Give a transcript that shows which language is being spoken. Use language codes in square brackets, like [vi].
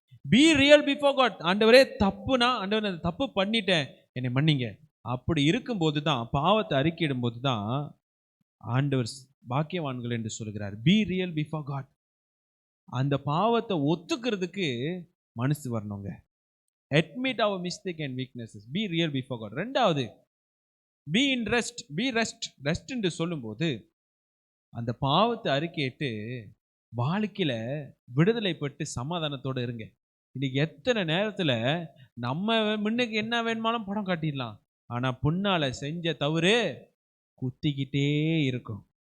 [en] Be real before God. [ta] ஆண்டவரே தப்புனா, ஆண்டவரே அந்த தப்பு பண்ணிட்டேன், என்னை மன்னிங்க. அப்படி இருக்கும்போது தான், பாவத்தை அறிக்கையிடும் போது தான் ஆண்டவர் பாக்கியவான்கள் என்று சொல்கிறார். [en] Be real before God. [ta] அந்த பாவத்தை ஒத்துக்கிறதுக்கு மனசு வரணுங்க. [en] admit our mistake and weaknesses. be real before God. ரெண்டாவது, be in rest. be rest [ta] என்று சொல்லும்போது அந்த பாவத்தை அறிக்கையிட்டு வாழ்க்கையில விடுதலை பெற்று சமாதானத்தோடு இருங்க. இன்னைக்கு எத்தனை நேரத்துல நம்ம முன்னுக்கு என்ன வேணுமாலும் படம் காட்டிடலாம், ஆனா புண்ணால செஞ்ச தவறு குத்திக்கிட்டே இருக்கும்.